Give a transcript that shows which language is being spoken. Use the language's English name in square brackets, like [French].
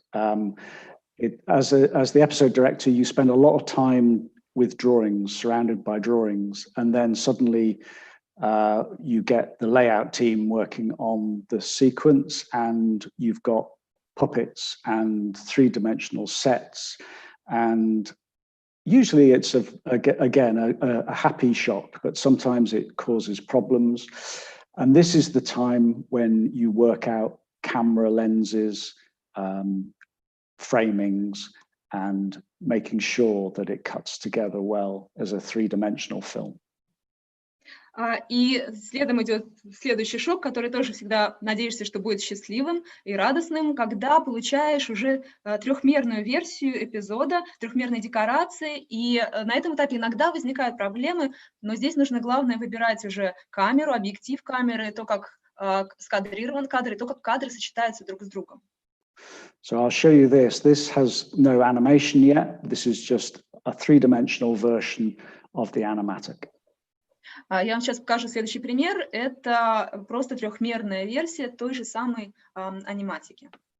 [English] As the episode director, you spend a lot of time with drawings, surrounded by drawings, and then suddenly you get the layout team working on the sequence, and you've got puppets and three-dimensional sets, and usually it's again a happy shock, but sometimes it causes problems. And this is the time when you work out camera lenses, framings, and making sure that it cuts together well as a three-dimensional film. [Russian] И следом идет следующий шок, который тоже всегда надеешься, что будет счастливым и радостным, когда получаешь уже трехмерную версию эпизода, трехмерной декорации, и на этом этапе иногда возникают проблемы, но здесь нужно главное выбирать уже камеру, объектив камеры, то, как скадрирован кадр, и то, как кадры сочетаются друг с другом. [English] So I'll show you this. This has no animation yet. This is just a three-dimensional version of the animatic. [Russian] Я вам сейчас покажу следующий пример. Это просто трехмерная версия той же самой аниматики.